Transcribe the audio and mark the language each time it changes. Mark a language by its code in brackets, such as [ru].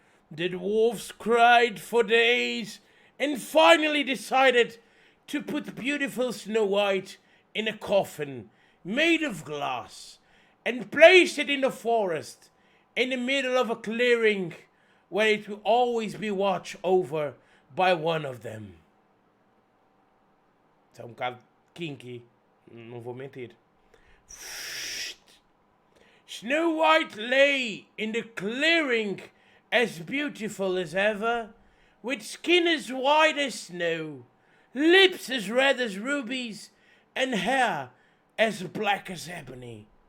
[en] The dwarfs cried for days and finally decided to put beautiful Snow White in a coffin made of glass and placed it in the forest in the middle of a clearing where it will always be watched over by one of them. [pt] Isso é bocado kinky, não vou mentir. [en] Snow White lay in the clearing as beautiful as ever, with skin as white as snow, lips as red as rubies, and hair as black as ebony.